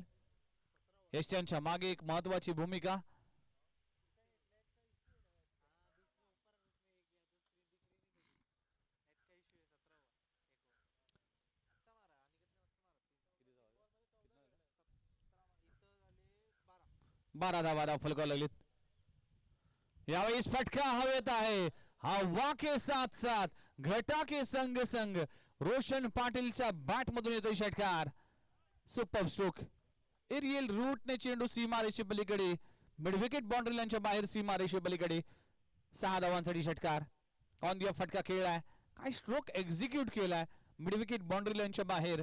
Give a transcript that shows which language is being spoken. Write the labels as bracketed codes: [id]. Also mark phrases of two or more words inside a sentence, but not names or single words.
[mr] यष्ट्यांच्या मागे एक महत्वाची भूमिका. बारा धावा दाखल करायला लागलीत. यावेळेस फटका हवेत आहे. [hi] हवा के साथ साथ घटा के संग संग [mr] रोशन पाटीलच्या बॅट मधून येतोय षटकार. [en] super stroke. aerial route [mr] ने चेंडू सीमारेषे पलीकडे, [en] mid wicket boundary [mr] लाईनच्या बाहेर सीमारेषे पलीकडे. 6 धावांसाठी षटकार. [en] on the [mr] फटका खेळलाय, काय [en] stroke execute [mr] केलाय [en] mid wicket boundary [mr] लाईनच्या बाहेर.